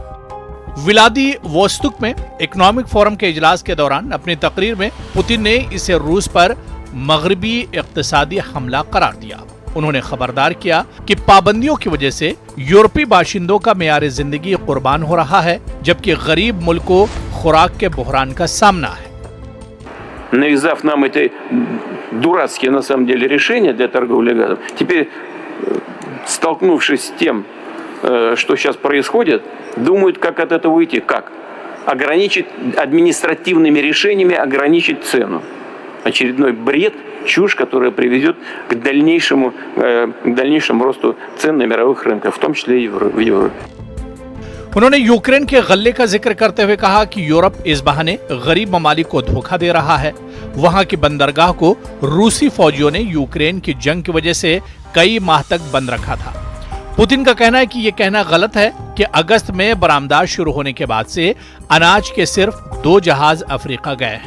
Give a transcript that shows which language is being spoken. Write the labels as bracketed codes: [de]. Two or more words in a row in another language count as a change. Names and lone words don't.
[ur] ولادیووستوک میں اکنامک فورم کے اجلاس کے دوران اپنی تقریر میں پوتن نے اسے روس پر مغربی اقتصادی حملہ قرار دیا. انہوں نے خبردار کیا کہ پابندیوں کی وجہ سے یورپی باشندوں کا معیار زندگی قربان ہو رہا ہے، جبکہ غریب ملک کو خوراک کے بحران کا سامنا ہے. [ru] Навязав нам эти дурацкие, на самом деле, решения для торговли газом, теперь, столкнувшись с тем, что сейчас происходит, думают, как от этого уйти. Как? Ограничить административными решениями, ограничить цену. Очередной бред, чушь, которая приведет к дальнейшему росту цен на мировых рынках, в том числе и в Европе. [ur] انہوں نے یوکرین کے غلے کا ذکر کرتے ہوئے کہا کہ یورپ اس بہانے غریب ممالک کو دھوکہ دے رہا ہے. وہاں کی بندرگاہ کو روسی فوجیوں نے یوکرین کی جنگ کی وجہ سے کئی ماہ تک بند رکھا تھا. پوتن کا کہنا ہے کہ یہ کہنا غلط ہے کہ اگست میں برآمدات شروع ہونے کے بعد سے اناج کے صرف 2 جہاز افریقہ گئے ہیں.